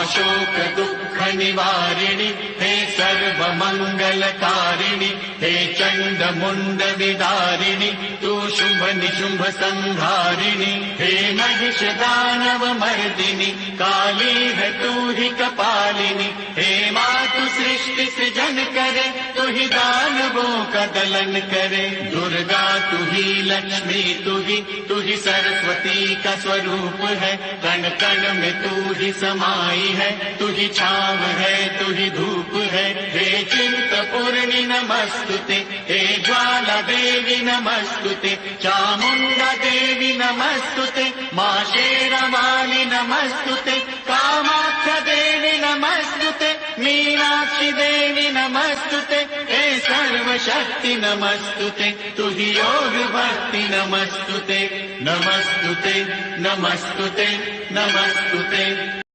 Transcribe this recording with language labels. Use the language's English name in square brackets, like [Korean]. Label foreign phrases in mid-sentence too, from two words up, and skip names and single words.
[Sanskrit] शोक दुःख निवारिणि हे सर्वमङ्गलकारिणि हे चण्डमुण्ड विदारिणि तू शुभ निशुम्भ संहारिणि हे महिष दानव मर्दिनि [Hindi] काली है तू ही कपालिनी हे मातु सृष्टि सृजन करे तू ही दानवों का दलन करे दुर्गा तू ही लक्ष्मी तू ही सरस्वती का स्वरूप है कण कण में तू ही समाई है तू ही छाव है तू ही धूप है हे चिंतपूर्णि नमस्तुते हे ज्वाला देवी नमस्तुते चामुंडा देवी नमस्तुते मां शेरावाली नमस्तुते कामाख्या देवी नमस्तुते मीनाक्षी देवी नमस्तुते हे सर्वशक्ति नमस्तुते तू ही योग भक्ति नमस्तुते नमस्तुते नमस्तुते नमस्तुते